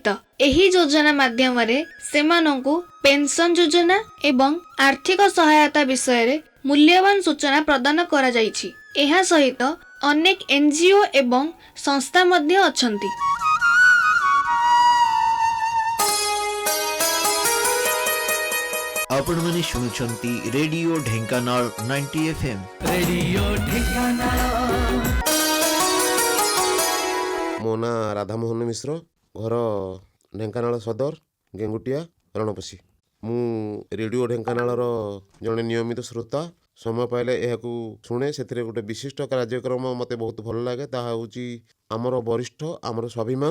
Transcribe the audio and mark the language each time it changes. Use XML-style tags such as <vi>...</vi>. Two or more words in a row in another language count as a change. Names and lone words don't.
<or>ଏହି ଯୋଜନା ମାଧ୍ୟମରେ ସେମାନଙ୍କୁ ପେନ୍ସନ୍ ଯୋଜନା ଏବଂ ଆର୍ଥିକ ସହାୟତା ବିଷୟରେ ମୂଲ୍ୟବାନ ସୂଚନା ପ୍ରଦାନ କରାଯାଇଛି। ଏହା ସହିତ ଅନେକ NGO ଏବଂ ସଂସ୍ଥା ମଧ୍ୟ ଅଛନ୍ତି। ଆପଣମାନେ ଶୁଣୁଛନ୍ତି ରେଡିଓ ଢେଙ୍କାନାଳ 90 FM। रेडियो ढेंकानाल ମୋ ନାଁ ରାଧାମୋହନ ମିଶ୍ର, ଘର ଢେଙ୍କାନାଳ ସଦର ଗେଙ୍ଗୁଟିଆ ରଣପଶି। ମୁଁ ରେଡ଼ିଓ ଢେଙ୍କାନାଳର ଜଣେ ନିୟମିତ ଶ୍ରୋତା। ସମୟ ପାଇଲେ ଏହାକୁ ଶୁଣେ। ସେଥିରେ ଗୋଟେ ବିଶିଷ୍ଟ କାର୍ଯ୍ୟକ୍ରମ ମୋତେ ବହୁତ ଭଲ ଲାଗେ, ତାହା ହେଉଛି ଆମର ବରିଷ୍ଠ ଆମର ସ୍ୱାଭିମାନ।</or>